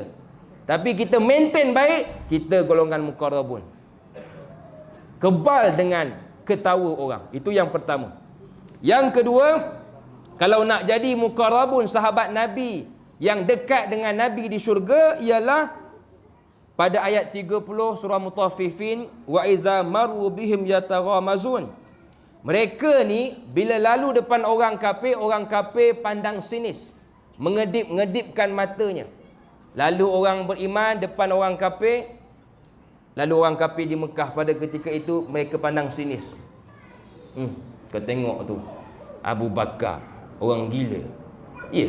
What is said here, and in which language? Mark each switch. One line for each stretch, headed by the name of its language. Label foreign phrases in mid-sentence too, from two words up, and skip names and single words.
Malay: Tapi kita maintain baik, kita golongan muqarrabun. Kebal dengan ketawa orang. Itu yang pertama. Yang kedua, kalau nak jadi muqarrabun sahabat Nabi yang dekat dengan Nabi di syurga, ialah pada ayat 30 surah Mutaffifin,
Arabic: وإذا مروا بهم يتغامزون.
Malay: Mereka ni bila lalu depan orang kafir pandang sinis, mengedip-ngedipkan matanya. Lalu orang beriman depan orang kafir, lalu orang kafir di Mekah pada ketika itu mereka pandang sinis. Kau tengok tu Abu Bakar, orang gila.